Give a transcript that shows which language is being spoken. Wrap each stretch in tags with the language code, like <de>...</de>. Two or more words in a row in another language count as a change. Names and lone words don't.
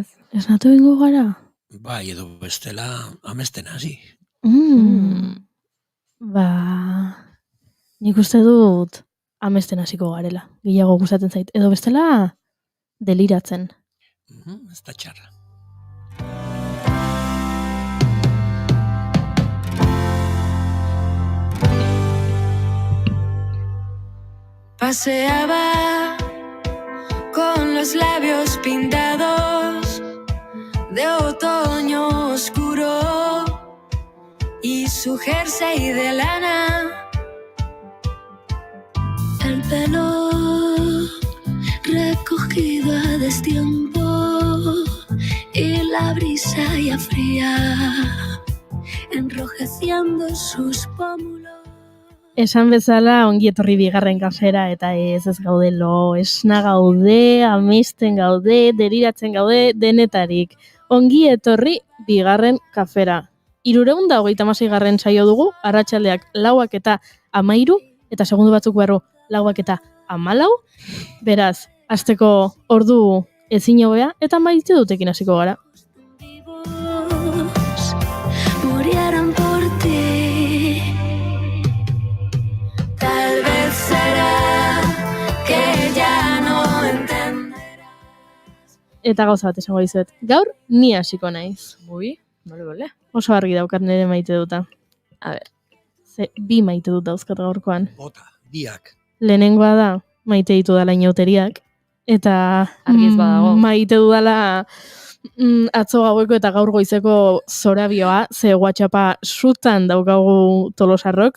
<eu>Esnatu egingo gara? Bai, edo bestela amesten hasi. Ba, nik uste dut amesten hasiko garela. Gehiago gustatzen zait. Edo bestela deliratzen. Ez da txarra.</eu> <es>Paseaba con los labios pintados de otoño oscuro y su jersey de lana. El pelo recogido a destiempo y la brisa ya fría enrojeciendo sus pómulos.</es> <eu>Esan bezala, ongi etorri bigarren kafera, eta ez gaude lo, esna gaude, amesten gaude, deliratzen gaude, denetarik. Ongi etorri bigarren kafera. 326 saio dugu, arratsaldeak 4:13, eta segundu batzuk barru 4:14. Beraz, hasteko ordu ezin hobea, eta maite dutekin hasiko gara.</eu> <es>Murieron por ti. Tal vez será que ya no entenderás.</es> <eu>Eta gauza bat esango dizuet. Gaur ni hasiko naiz. Ui, bole. Oso argi daukat nire maite duta. A ber. Ze bi maite dut dauzkat gaurkoan. Bota, biak. Lehenengoa da maite ditu dala inauteriak. Eta Argi ez badago. maite dudala atzo gaueko eta gaur goizeko zorabioa, ze WhatsAppa sutan daukagu Tolosarrok.</eu>